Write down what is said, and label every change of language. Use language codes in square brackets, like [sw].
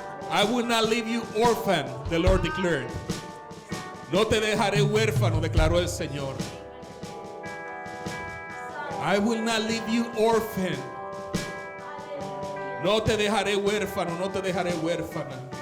[en] I will not leave you orphan, the Lord declared. [es] No te dejaré huérfano, declaró el Señor. [en] I will not leave you orphan. [es] No te dejaré huérfano, no te dejaré huérfana.